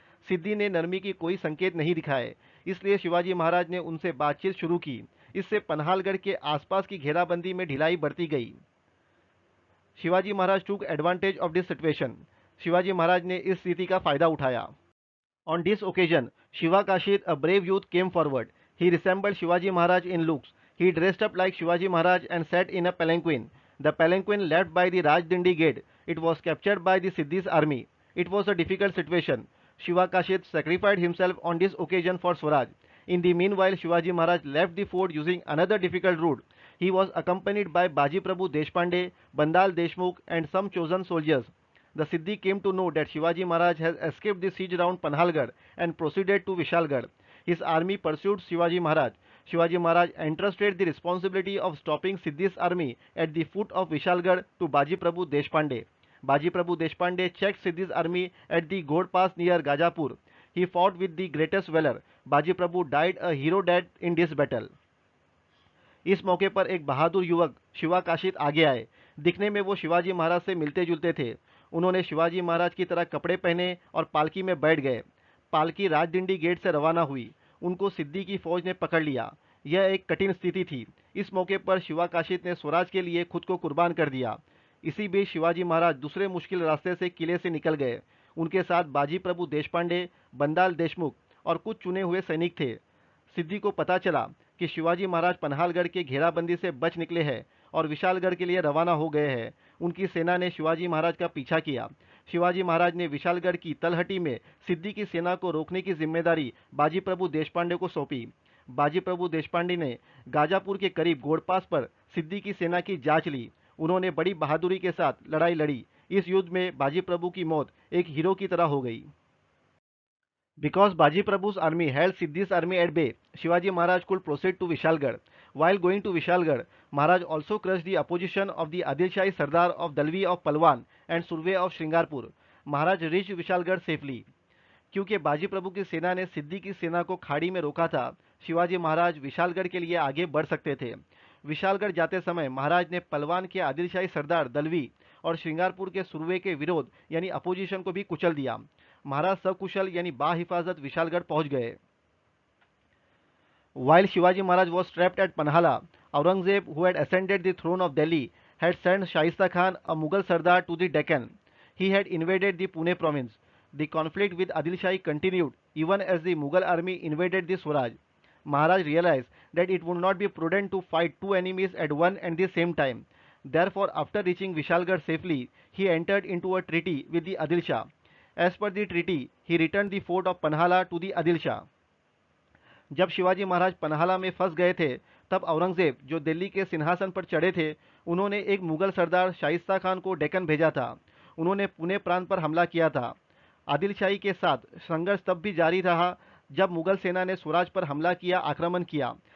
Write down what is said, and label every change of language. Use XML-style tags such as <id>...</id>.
<hi>सिद्दी ने नरमी की कोई संकेत नहीं दिखाए, इसलिए शिवाजी महाराज ने उनसे बातचीत शुरू की। इससे पन्हालगढ़ के आसपास की घेराबंदी में ढिलाई बढ़ती गई। शिवाजी महाराज</hi> <en>Took advantage of this situation.</en> <hi>Shivaji Maharaj ने इस स्थिति का फायदा उठाया।</hi> <en>On this occasion Shiva Kashid, a brave youth, came forward. He resembled Shivaji Maharaj in looks. He dressed up like Shivaji Maharaj and sat in a palanquin. The palanquin left by the Rajdindi gate. It was captured by the Siddhi's army. It was a difficult situation. Shiva Kashid sacrificed himself on this occasion for Swaraj. In the meanwhile, Shivaji Maharaj left the fort using another difficult route. He was accompanied by Baji Prabhu Deshpande, Bandal Deshmukh and some chosen soldiers. The Siddhi came to know that Shivaji Maharaj has escaped the siege around Panhalgarh and proceeded to Vishalgarh. His army pursued Shivaji Maharaj. Shivaji Maharaj entrusted the responsibility of stopping Siddhi's army at the foot of Vishalgarh to Baji Prabhu Deshpande. Baji Prabhu Deshpande checked Siddhi's army at the God Pass near Gajapur. He fought with the greatest valor. Baji Prabhu died a hero death in this battle.</en> <hi>इस मौके पर एक बहादुर युवक शिवा काशिद आगे आए। दिखने में वो शिवाजी महाराज से मिलते जुलते थे। उन्होंने शिवाजी महाराज की तरह कपड़े पहने और पालकी में बैठ गए। पालकी राजदिंडी गेट से रवाना हुई। उनको सिद्दी की फौज ने पकड़ लिया। यह एक कठिन स्थिति थी। इस मौके पर शिवा काशिद ने स्वराज के लिए खुद को कुर्बान कर दिया। इसी बीच शिवाजी महाराज दूसरे मुश्किल रास्ते से किले से निकल गए। उनके साथ बाजी प्रभु देशपांडे, बंदाल देशमुख और कुछ चुने हुए सैनिक थे। सिद्दी को पता चला कि शिवाजी महाराज पन्हालगढ़ के घेराबंदी से बच निकले हैं और विशालगढ़ के लिए रवाना हो गए हैं। उनकी सेना ने शिवाजी महाराज का पीछा किया। शिवाजी महाराज ने विशालगढ़ की तलहटी में सिद्दी की सेना को रोकने की जिम्मेदारी बाजी प्रभु देशपांडे को सौंपी। बाजी प्रभु देशपांडे ने गाजापुर के करीब गोड़पास पर सिद्दी की सेना की जांच ली। उन्होंने बड़ी बहादुरी के साथ लड़ाई लड़ी। इस युद्ध में बाजी प्रभु की मौत एक हीरो की तरह हो गई।</hi> <en>Because Baji Prabhu's army held Siddhi's army at bay, Shivaji Maharaj could proceed to Vishalgarh. While going to Vishalgarh, Maharaj also crushed the opposition of the Adil Shahi Sardar of Dalvi of Palwan and Surve of Shringarpur. Maharaj reached Vishalgarh safely.</en> <hi>क्योंकि बाजी प्रभु की सेना ने सिद्दी की सेना को खाड़ी में रोका था, शिवाजी महाराज विशालगढ़ के लिए आगे बढ़ सकते थे। विशालगढ़ जाते समय महाराज ने पलवान के आदिल शाही सरदार दलवी और श्रृंगारपुर के सुरवे के विरोध यानी अपोजिशन को भी कुचल दिया। महाराज सकुशल यानी बाहिफाजत विशालगढ़ पहुंच गए।</hi> <en>While Shivaji Maharaj was trapped at Panhala, Aurangzeb, who had ascended the throne of Delhi, had sent Shaista Khan, a Mughal Sardar, to the Deccan. He had invaded the Pune province. The conflict with Adil Shahi continued even as the Mughal army invaded the Swaraj. Maharaj realized that it would not be prudent to fight two enemies at one and the same time. Therefore, after reaching Vishalgarh safely, he entered into a treaty with the Adil Shah. As per the treaty, he returned the fort of Panhala to the Adil Shah.</en> <hi>जब शिवाजी महाराज पनहाला में फंस गए थे, तब औरंगजेब जो दिल्ली के सिंहासन पर चढ़े थे, उन्होंने एक मुगल सरदार शाइस्ता खान को डेक्कन भेजा था। उन्होंने पुणे प्रांत पर हमला किया था। आदिल शाही के साथ संघर्ष तब भी जारी रहा जब मुगल सेना ने स्वराज पर हमला किया, आक्रमण किया।</hi>